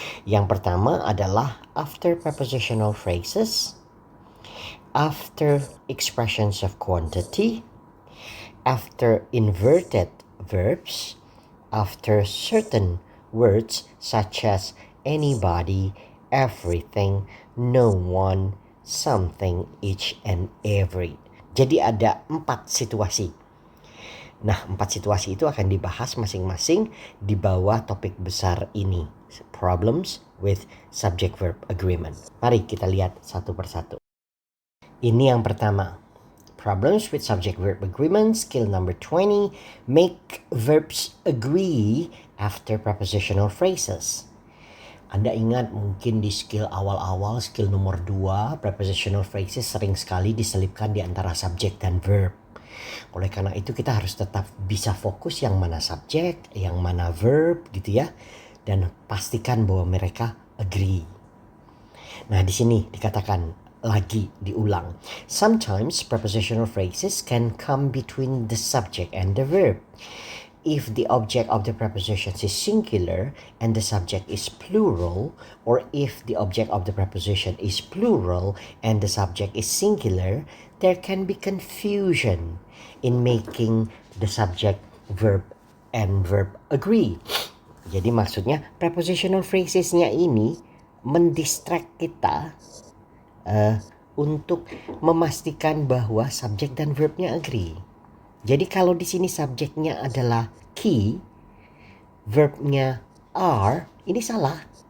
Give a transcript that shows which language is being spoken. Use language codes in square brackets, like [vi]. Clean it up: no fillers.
[id] Yang pertama adalah [en] after prepositional phrases, after expressions of quantity, after inverted verbs, after certain words such as anybody, everything, no one, something, each and every. [id] Jadi ada 4 situasi. Nah, 4 situasi itu akan dibahas masing-masing di bawah topik besar ini. [en] Problems with subject-verb agreement. [id] Mari kita lihat satu persatu. Ini yang pertama. [en] Problems with subject-verb agreement, skill number 20. Make verbs agree after prepositional phrases. [id] Anda ingat mungkin di skill awal-awal, skill nomor 2, prepositional phrases sering sekali diselipkan di antara subjek dan verb. Oleh karena itu kita harus tetap bisa fokus yang mana subjek, yang mana verb gitu ya. Dan pastikan bahwa mereka agree. Nah di sini dikatakan lagi diulang. [en] Sometimes prepositional phrases can come between the subject and the verb. If the object of the preposition is singular and the subject is plural, or if the object of the preposition is plural and the subject is singular, there can be confusion in making the subject, verb, and verb agree. [id] Jadi maksudnya prepositional phrasesnya ini mendistract kita untuk memastikan bahwa subjek dan verbnya agree. Jadi kalau di sini subjeknya adalah key, verbnya are, ini salah.